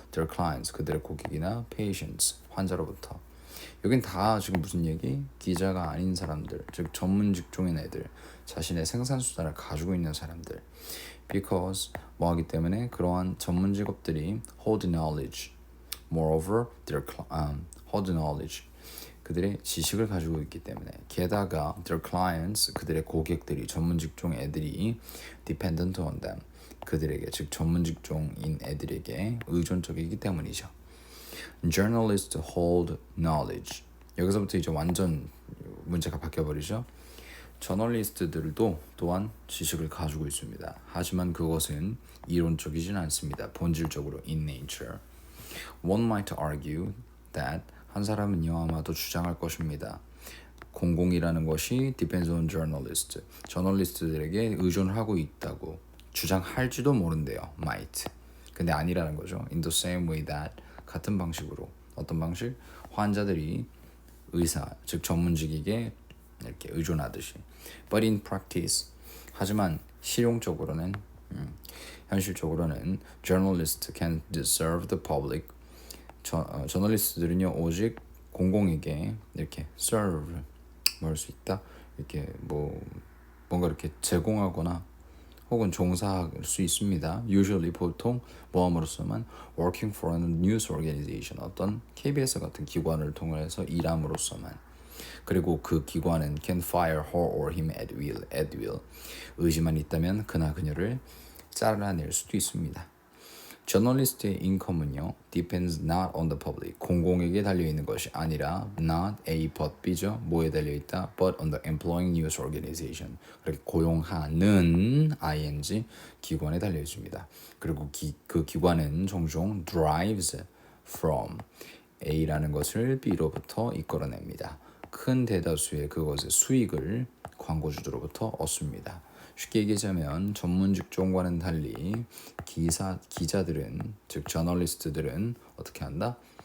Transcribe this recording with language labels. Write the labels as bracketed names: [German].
[English] Their clients, [Korean] 그들의 고객이나 patients, 환자로부터. 여긴 다 지금 무슨 얘기? 기자가 아닌 사람들, 즉 전문 직종인 애들, 자신의 생산 수단을 가지고 있는 사람들. Because 뭐하기 때문에 그러한 전문 직업들이 [English] hold knowledge. Moreover, hold knowledge. [Korean] 그들의 지식을 가지고 있기 때문에. 게다가 [English] their clients, [Korean] 그들의 고객들이, 전문 직종 애들이 [English] dependent on them, [Korean] 그들에게, 즉 전문 직종인 애들에게 의존적이기 때문이죠. [English] Journalists hold knowledge. [Korean] 여기서부터 이제 완전 문제가 바뀌어버리죠. 저널리스트들도 또한 지식을 가지고 있습니다. 하지만 그것은 이론적이진 않습니다. 본질적으로 in nature. [English] One might argue that, [Korean] 한 사람은요 아마도 주장할 것입니다. 공공이라는 것이 [English] depends on journalists, [Korean] 저널리스트들에게 의존하고 있다고 주장할지도 모른대요. might. 근데 아니라는 거죠. [English] In the same way that, [Korean] 같은 방식으로. 어떤 방식? 환자들이 의사, 즉 전문직에게 이렇게 의존하듯이. [English] But in practice, [Korean] 하지만 실용적으로는, 현실적으로는 [English] journalists can serve the public. [Korean] 저널리스트들은요 오직 공공에게 이렇게 serve, 뭐 할 수 있다, 이렇게 뭔가 이렇게 제공하거나 혹은 종사할 수 있습니다. Usually, 보통 모함으로서만 [English] working for a news organization, [Korean] 어떤 KBS 같은 기관을 통해서 일함으로써만. 그리고 그 기관은 [English] can fire her or him at will. [Korean] 의지만 있다면 그나 그녀를 잘라낼 수도 있습니다. 저널리스트의 인컴은요 [English] depends not on the public [Korean] 공공에게 달려있는 것이 아니라 [English] not A but B [Korean] 죠. 뭐에 달려있다? [English] but on the employing news organization [Korean] 그렇게 고용하는 ing 기관에 달려있습니다. 그리고 그 기관은 종종 [English] drives from A [Korean] 라는 것을 B로부터 이끌어냅니다. 큰 대다수의 그것의 수익을 광고주들로부터 얻습니다. 쉽게 얘기하자면 전문 직종과는 달리 기자들은 즉 저널리스트들은 어떻게 한다?